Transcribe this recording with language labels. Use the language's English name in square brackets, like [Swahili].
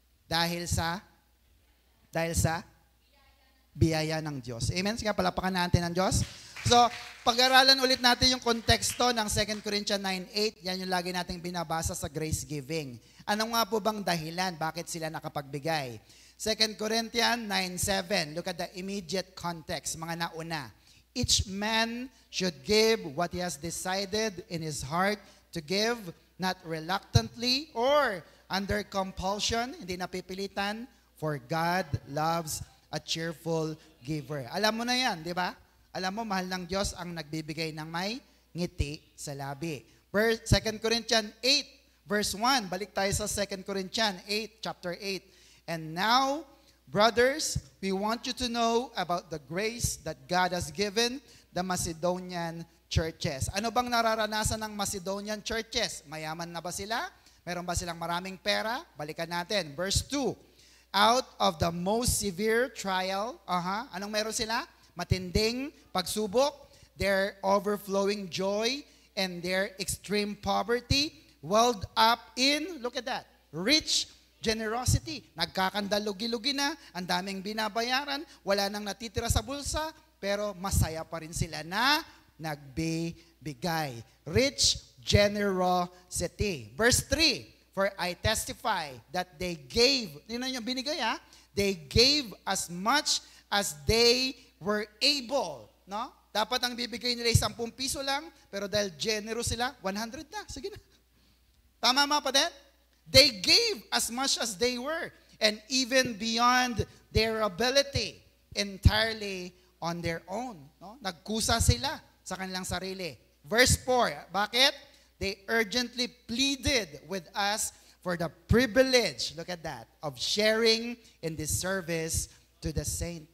[Filipino] Dahil sa biyaya ng Diyos. Amen? Sige, palapakan natin ng Diyos. So, pag-aralan ulit natin yung konteksto ng 2 Corinthians 9:8. Yan yung lagi nating binabasa sa grace giving. Ano nga po bang dahilan? Bakit sila nakapagbigay? [English] 2 Corinthians 9:7. Look at the immediate context, [Filipino] mga nauna. [English] Each man should give what he has decided in his heart to give, not reluctantly or under compulsion, [Filipino] hindi napipilitan, [English] for God loves a cheerful giver. [Filipino] Alam mo na yan, di ba? Alam mo, mahal ng Diyos ang nagbibigay ng may ngiti sa labi. 2 Corinthians 8, verse 1. Balik tayo sa 2 Corinthians 8, chapter 8. [English] And now, brothers, we want you to know about the grace that God has given the Macedonian churches. [Filipino] Ano bang nararanasan ng Macedonian churches? Mayaman na ba sila? Meron ba silang maraming pera? Balikan natin. Verse 2. [English] Out of the most severe trial, [Filipino] anong meron sila? Matinding pagsubok, [English] their overflowing joy, and their extreme poverty, welled up in, look at that, rich generosity. [Filipino] Nagkakandalugi-lugi na, ang daming binabayaran, wala nang natitira sa bulsa, pero masaya pa rin sila na nagbibigay. [English] Rich generosity. Verse 3, for I testify that they gave, [Filipino] tingnan nyo, binigay [English] they gave as much as they were able. No? [Filipino] Dapat ang bibigay nila ay 10 piso lang, pero dahil generous sila, 100 na. Sige na. Tama mga kapatid? [English] They gave as much as they were, and even beyond their ability, entirely on their own. No? [Filipino] Nagkusa sila sa kanilang sarili. Verse 4, bakit? [English] They urgently pleaded with us for the privilege, look at that, of sharing in this service to the saint.